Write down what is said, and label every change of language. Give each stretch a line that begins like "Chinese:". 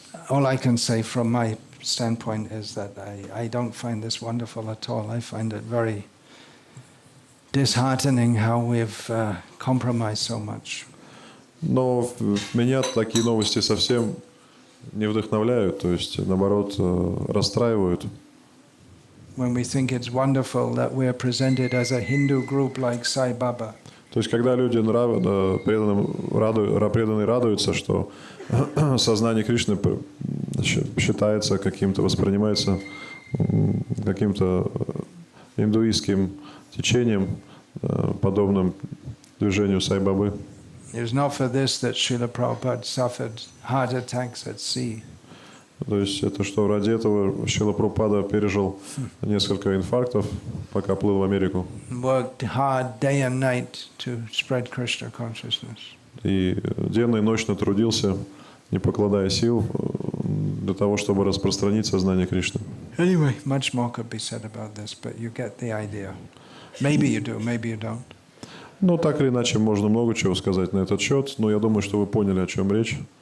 English: All I can say from my standpoint is that I don't find this wonderful at all. I find it very disheartening how we've compromised so much.
Russian: Но меня такие новости совсем не вдохновляют, то есть наоборот расстраивают.
English: When we think it's wonderful that we're presented as a Hindu group like Sai Baba.
Russian: То есть когда люди преданные радуются, что сознание Кришны считается каким-то, воспринимается каким-то индуистским течением, подобным движению Сай Бабы.
English: It was not for this that Srila Prabhupada suffered heart attacks at sea.
Russian: То есть это что, ради этого Шрила Прабхупада пережил несколько инфарктов, пока плыл в Америку.
English: Worked hard day and night to spread Krishna consciousness.
Russian: И денно и ночно трудился, не покладая сил, для того, чтобы распространить сознание Кришны.
English: Anyway, much more could be said about this, but you get the idea. Maybe you do, maybe you don't.
Russian: Ну, так или иначе, можно много чего сказать на этот счет, но я думаю, что вы поняли, о чем речь.